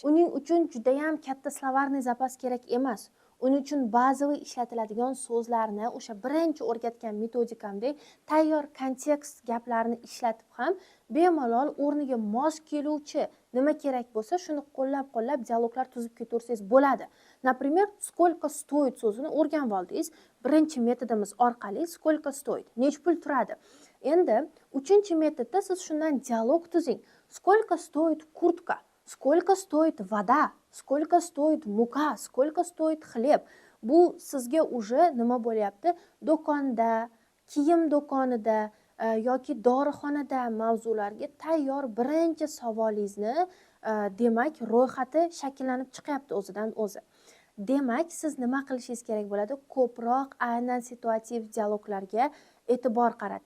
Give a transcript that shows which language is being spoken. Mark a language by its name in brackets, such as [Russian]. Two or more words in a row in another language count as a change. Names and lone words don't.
[Uzbek] Uning uchun juda ham katta [Russian] словарный запас [Uzbek] kerak emas. Uning uchun bazaviy ishlatiladigan so'zlarni o'sha birinchi o'rgatgan metodikamdek tayyor kontekst gaplarni ishlatib ham bemalol o'rniga mos keluvchi nima kerak bo'lsa shuni qo'llab dialoglar tuzib ketaversangiz bo'ladi. [Russian] Например, сколько стоит [Uzbek] so'zini o'rganib oldingiz. Birinchi metodimiz orqali [Russian] сколько стоит, [Uzbek] nech pul turadi. Endi uchinchi metodda siz shundan dialog tuzing. [Russian] Сколько стоит куртка? Сколько стоит вода? Сколько стоит мука? Сколько стоит хлеб? [Uzbek] Bu sizga уже nima bo'lyapti? Do'konda, kiyim do'konida yoki dorixonada mavzularga tayyor birinchi savolingizni demak ro'yxati shakllanib chiqyapti o'zidan o'zi. Demak, siz nima qilishingiz kerak bo'ladi? Ko'proq aynan situativ dialoglarga e'tibor qarating.